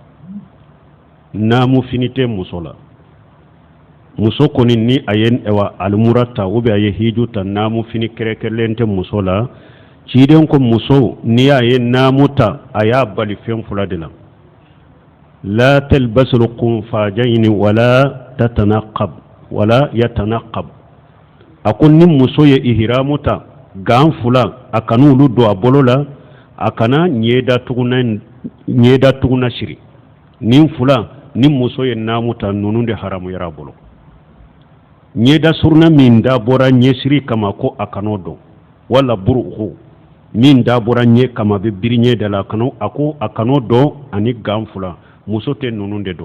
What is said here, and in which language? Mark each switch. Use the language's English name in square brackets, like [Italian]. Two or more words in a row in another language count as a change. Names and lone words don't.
[Bambara] Naamu fini tɛ muso la. Muso kɔni ni a ye alimura ta [French] ou bien [Bambara] a ye hiju ta naamu fini kɛrɛkɛrɛnlen tɛ muso la. Ciden ko muso ni a ye naamu ta a y'a bali fɛn fila de la. [Arabic] لا تلبس القفازين ولا تتنقب ولا يتنقب. [Bambara] A ko ni muso ye ihramu ta gan fula a kana olu don a bolo la a kana ɲɛda tuguna siri. Nin fula ni muso ye naamu ta ninnu de haramuyara a bolo. Ɲɛda suruna min da bɔra ɲɛsiri kama ko a kan'o dɔn wala buruku min da bɔra ɲɛ kama bɛ biri ɲɛda la a ko a kan'o dɔn ani gan fula muso tɛ ninnu de don.